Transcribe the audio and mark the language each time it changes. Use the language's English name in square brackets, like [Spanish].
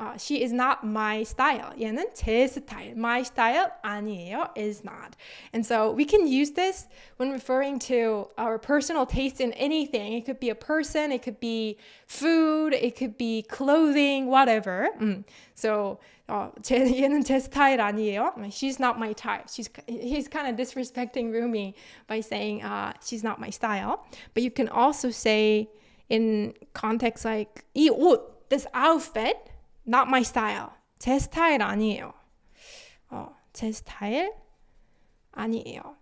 [English] She is not my style. [Korean] 얘는 제 스타일. [English] My style [Korean] 아니에요. [English] Is not. And so we can use this when referring to our personal taste in anything. It could be a person, it could be food, it could be clothing, whatever. [Korean] So 얘는 제 스타일 아니에요. [English] She's not my type. He's kind of disrespecting Rumi by saying she's not my style. But you can also say in context like [Korean] 이 옷, [English] this outfit, not my style. [Korean] 제 스타일 아니에요. 제 스타일 아니에요.